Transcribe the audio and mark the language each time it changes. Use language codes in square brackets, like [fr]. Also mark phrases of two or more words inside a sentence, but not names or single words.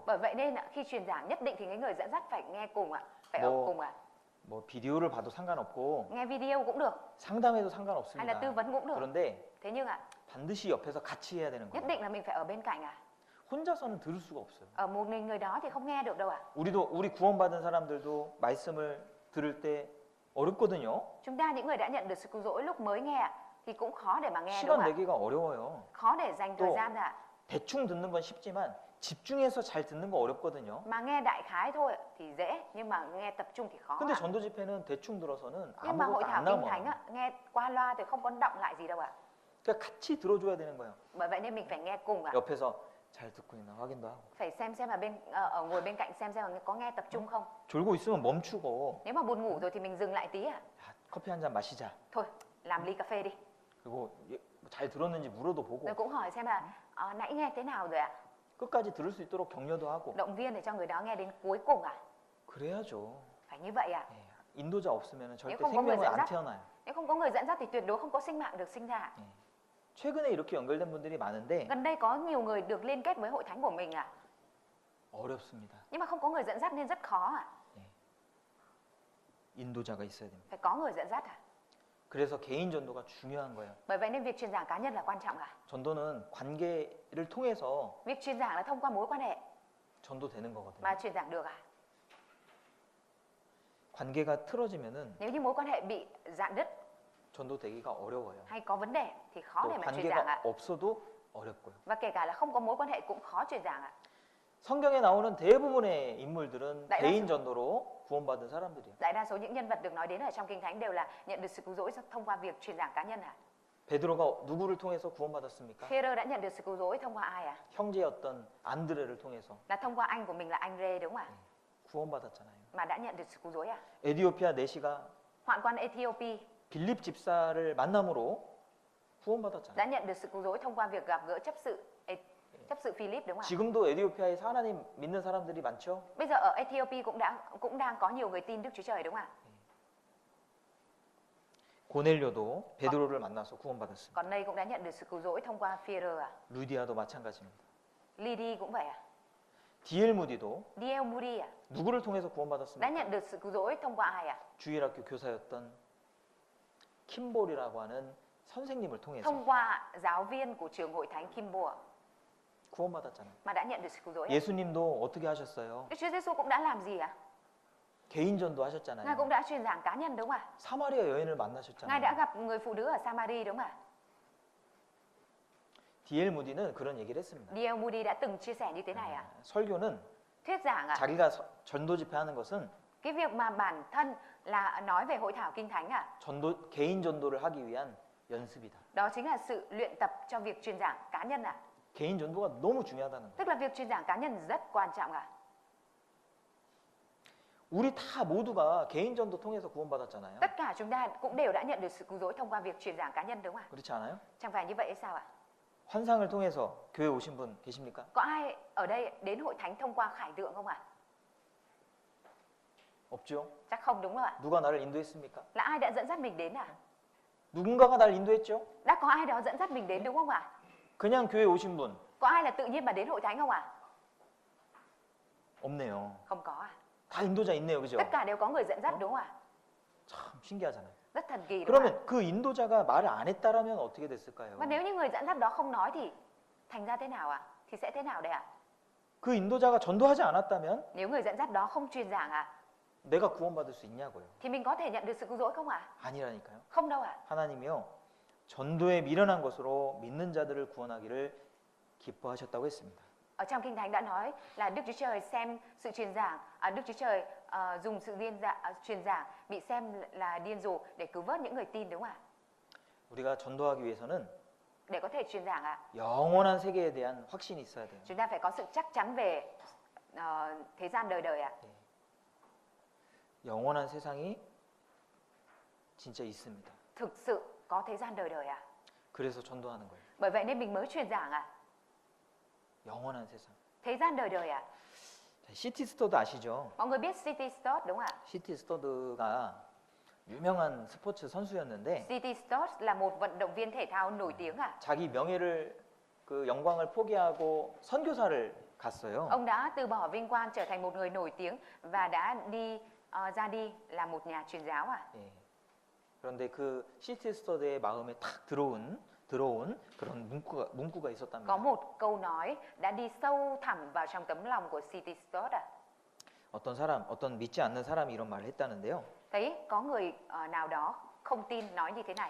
[vi] Bởi vậy nên khi truyền giảng nhất định thì cái người dẫn dắt phải nghe cùng ạ, phải ở [ko] 뭐, [vi] cùng ạ. [ko] 뭐 비디오를 봐도 상관없고 [vi] Nghe video cũng được, [ko] 상담해도 [vi] hay là [ko] 상관없습니다. [vi] tư vấn cũng được. [ko] 그런데 [vi] Thế nhưng ạ, [ko] 반드시 옆에서 같이 해야 되는 [vi] nhất [ko] 거예요. [vi] định là mình phải ở bên cạnh ạ. [ko] 혼자서는 들을 수가 없어요. [vi] Ở một mình người đó thì không nghe được đâu ạ. [ko] 우리 구원받은 사람들도 말씀을 들을 때 어렵거든요. [vi] Chúng ta những người đã nhận được sự cứu rỗi lúc mới nghe ạ, thì cũng khó để mà nghe đúng [ko] 시간 [vi] không ạ? [ko] 내기가 어려워요. [vi] Khó để dành thời [ko] 또- [vi] gian ra ạ. [ko] 대충 듣는 건 쉽지만 집중해서 잘 듣는 거 어렵거든요. [vi] Mà nghe đại khái thôi thì dễ, nhưng mà nghe tập trung thì khó [ko] 근데 [vi] ạ. [ko] 전도 집회는 대충 들어서는 [vi] Nhưng mà hội [ko] 아무것도 [vi] thảo [ko] 안 [vi] kinh thánh [ko] 남아요. [vi] ạ, nghe qua loa thì không có động lại gì đâu ạ. [ko] 그러니까 같이 들어줘야 되는 거예요. [vi] Bởi vậy nên mình phải nghe cùng ạ. [ko] 옆에서 잘 듣고 있나 확인도 하고. [vi] Phải xem là ở ngồi bên cạnh xem là có nghe tập trung không. [ko] 졸고 있으면 멈추고 [vi] Nếu mà buồn ngủ rồi thì mình dừng lại tí ạ. [ko] 야, 커피 한 잔 마시자. [vi] Thôi, làm ly cà phê đi. [ko] 그리고 잘 들었는지 물어도 보고 [vi] Rồi cũng hỏi xem là nãy nghe thế nào rồi ạ. [ko] 끝까지 들을 수 있도록 격려도 하고 [vi] Động viên để cho người đó nghe đến cuối cùng ạ. [ko] 그래야죠. [vi] Phải như vậy ạ. [ko] 예, 인도자 없으면 절대 [vi] không có người [ko] 생명을 [vi] dẫn [ko] 안 [vi] dắt. [ko] 태어나요. [vi] Nếu không có người dẫn dắt thì tuyệt đối không có sinh mạng được sinh ra. [ko] 예. 최근에 이렇게 연결된 분들이 많은데 [vi] Gần đây có nhiều người được liên kết với hội thánh của mình ạ. [ko] 어렵습니다. [vi] Nhưng mà không có người dẫn dắt nên rất khó ạ. [ko] 인도자가 있어야 됩니다. [vi] Phải có người dẫn dắt ạ. [ko] 그래서 개인 전도가 중요한 거예요. [vi] Bởi vậy nên việc truyền giảng cá nhân là quan trọng ạ. [ko] 전도는 관계를 통해서 [vi] Việc truyền giảng là thông qua mối quan hệ [ko] 전도되는 거거든요. [vi] mà truyền giảng được ạ. [ko] 관계가 틀어지면은 [vi] Nếu như mối quan hệ bị rạn đứt [ko] 전도되기가 어려워요. [vi] hay có vấn đề thì khó [ko] 또 [vi] để mà truyền giảng [ko] 관계가 [vi] ạ. [ko] 없어도 어렵고요. [vi] Và kể cả là không có mối quan hệ cũng khó truyền giảng ạ. [ko] 성경에 나오는 대부분의 인물들은 [vi] đại đa [ko] 개인 [vi] số- [ko] 전도로 구원받은 사람들이에요. [vi] Đại đa số những nhân vật được nói đến ở trong Kinh Thánh đều là nhận được sự cứu rỗi thông qua việc truyền giảng cá nhân ạ. [ko] 베드로가 누구를 통해서 구원받았습니까? [vi] Phêrô đã nhận được sự cứu rỗi thông qua ai ạ? [ko] 형제였던 안드레를 통해서 [vi] Là thông qua anh của mình là anh Rê đúng không ạ? [ko] 구원받았잖아요. [vi] Mà đã nhận được sự cứu rỗi ạ. [ko] 에디오피아 내시가 [vi] Hoạn quan Ethiopia [ko] 빌립 집사를 만남으로 구원받았잖아요. [vi] đã nhận được sự cứu rỗi thông qua việc gặp gỡ chấp sự Philip đúng không ạ? [ko] 지금도 에디오피아에서 하나님 믿는 사람들이 많죠. [vi] Bây giờ ở Ethiopia cũng đang có nhiều người tin Đức Chúa Trời đúng không ạ? [ko] 고넬료도 베드로를 만나서 구원받았습니다. [vi] Còn đây cũng đã nhận được sự cứu rỗi thông qua Phêrô ạ. [ko] 루디아도 마찬가지입니다. [vi] Lydia cũng vậy ạ. [ko] 디엘 무디도 [vi] D.L. Moody ạ. [ko] 누구를 통해서 [vi] Đã [ko] 구원받았습니까? [vi] nhận được sự cứu rỗi thông qua ai ạ? [ko] 주일학교 교사였던 킴볼이라고 하는 선생님을 통해서 [vi] Thông qua giáo viên của trường hội thánh Kimbo ạ, [ko] 구원받았잖아요. [vi] mà đã nhận được sự cứu rỗi ạ. [ko] 예수님도 어떻게 하셨어요? [vi] Đức Chúa Giêsu cũng đã làm gì ạ? [ko] 개인 전도 [vi] Ngài [ko] 하셨잖아요. [vi] cũng đã truyền giảng cá nhân đúng không ạ? [ko] 사마리아 여인을 [vi] Ngài đã [ko] 만나셨잖아요. [vi] gặp người phụ nữ ở Samari đúng không ạ? [ko] 디엘 무디는 그런 얘기를 했습니다. [vi] D.L. Moody đã từng chia sẻ như thế này ạ. [ko] 설교는 [vi] Thuyết giảng ạ, [ko] 자기가 전도 집회하는 것은 [vi] cái việc mà bản thân là nói về hội thảo kinh thánh ạ, [ko] 개인 전도를 하기 위한 연습이다. [vi] đó chính là sự luyện tập cho việc truyền giảng cá nhân ạ. [ko] 개인 전도가 너무 중요하다는 거예요. [vi] Tức là việc truyền giảng cá nhân rất quan trọng ạ. [ko] 우리 다 모두가 개인 전도 통해서 구원받았잖아요. [vi] Tất cả chúng ta cũng đều đã nhận được sự cứu rỗi thông qua việc truyền giảng cá nhân đúng không ạ? [ko] 그렇지 않아요? [vi] Chẳng phải như vậy hay sao ạ? [ko] 환상을 통해서 교회 오신 분 계십니까? [vi] Có ai ở đây đến hội thánh thông qua khải tượng không ạ? [ko] 없죠. [vi] Chắc không đúng không ạ? [ko] 누가 나를 인도했습니까? [vi] Là ai đã dẫn dắt mình đến à? [ko] 누군가가 날 인도했죠. [vi] Đã có ai đó dẫn dắt mình đến đúng không ạ? [ko] 그냥 교회 오신 분 [vi] Có ai là tự nhiên mà đến hội thánh không ạ? [ko] 없네요. [vi] Không có ạ. [ko] 다 인도자 있네요, 그죠? [vi] Tất cả đều có người dẫn dắt đúng không ạ? [ko] 참 신기하잖아요. [vi] Rất thần kỳ đúng không ạ? [ko] 그러면 그 인도자가 말을 안 했다라면 어떻게 됐을까요? [vi] Và nếu như người dẫn dắt đó không nói thì thành ra thế nào ạ? Thì sẽ thế nào đây ạ? [ko] 그 인도자가 전도하지 않았다면 [vi] Nếu người dẫn dắt đó không truyền giảng ạ, [ko] 내가 구원받을 수 있냐고요? [vi] thì mình có thể nhận được sự cứu rỗi không ạ? [ko] 아니라니까요. [vi] Không đâu ạ. [ko] 하나님이요 전도에 미련한 것으로 믿는 자들을 구원하기를 기뻐하셨다고 했습니다. [vi] Ở trong Kinh Thánh đã nói là Đức Chúa Trời xem sự truyền giảng, Đức Chúa Trời dùng sự truyền giảng bị xem là điên rồ để cứu vớt những người tin, đúng không ạ? [ko] 우리가 전도하기 위해서는 [vi] Để có thể truyền giảng [ko] 영원한 세계에 대한 확신이 있어야 돼요. [vi] chúng ta phải có sự chắc chắn về thế gian đời đời [ko] 영원한 세상이 진짜 있습니다. [vi] Thực sự có thế gian đời đời [ko] 그래서 전도하는 거예요. [vi] Bởi vậy nên mình mới truyền giảng [ko] 영원한 세상. [vi] Thế gian đời đời [ko] 시티스터드 아시죠? [vi] Mọi người biết City Stores đúng không ạ? [ko] 시티스터드가 유명한 스포츠 선수였는데 [vi] City Stores là một vận động viên thể thao nổi tiếng [ko] 자기 명예를 그 영광을 포기하고 선교사를 갔어요. [vi] Ông đã từ bỏ vinh quang trở thành một người nổi tiếng và đã ra đi là một nhà truyền giáo [ko] 예. 그런데 그 시티스터드의 마음에 탁 들어온 그런 문구가 있었답니다. [vi] Có một câu nói đã đi sâu thẳm vào trong tấm lòng của City Stores [ko] 어떤 믿지 않는 사람이 이런 말을 했다는데요. [vi] Thấy có người nào đó không tin nói như thế này: